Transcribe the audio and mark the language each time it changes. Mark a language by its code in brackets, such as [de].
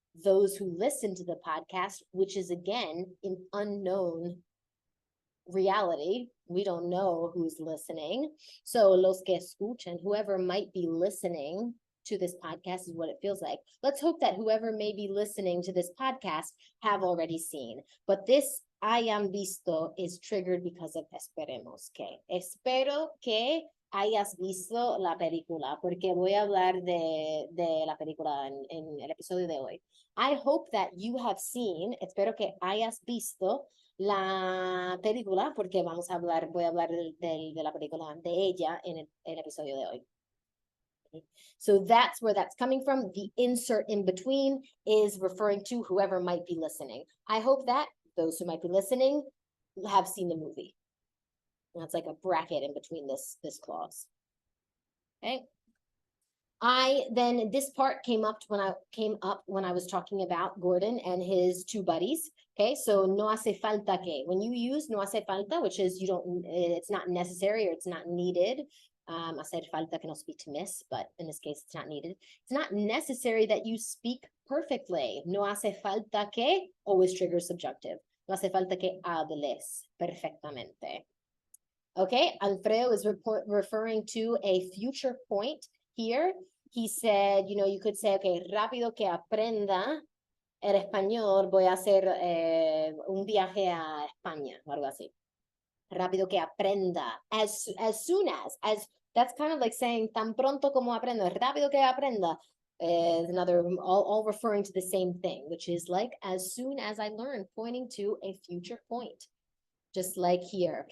[en] those who listen to the podcast, which is again an unknown reality. We don't know who's listening. So [es] los que escuchan, [en] whoever might be listening to this podcast is what it feels like. Let's hope that whoever may be listening to this podcast have already seen. But this hayan visto is triggered because of [es] esperemos que. Espero que hayas visto la película, porque voy a hablar de la película en el episodio de hoy. [en] I hope that you have seen, [es] espero que hayas visto la película, porque voy a hablar de la película de ella en el episodio de hoy. [en] So that's where that's coming from. The insert in between is referring to whoever might be listening. I hope that those who might be listening have seen the movie. And that's like a bracket in between this clause. Okay. This part came up when I was talking about Gordon and his two buddies. Okay, so [es] no hace falta que. [en] When you use [es] no hace falta, [en] which is it's not necessary or it's not needed. [es] Hacer falta que no [en] speak to miss, but in this case, it's not needed. It's not necessary that you speak perfectly. [es] No hace falta que [en] always triggers subjunctive. [es] No hace falta que hables perfectamente. [en] Okay, Alfredo is referring to a future point here. He said, you could say, okay, [es] rápido que aprenda el español, voy a hacer un viaje a España, o algo así. Rápido que aprenda, [en] as soon as, that's kind of like saying [es] tan pronto como aprendo, rápido que aprenda, [en] is another, all referring to the same thing, which is like as soon as I learn, pointing to a future point, just like here.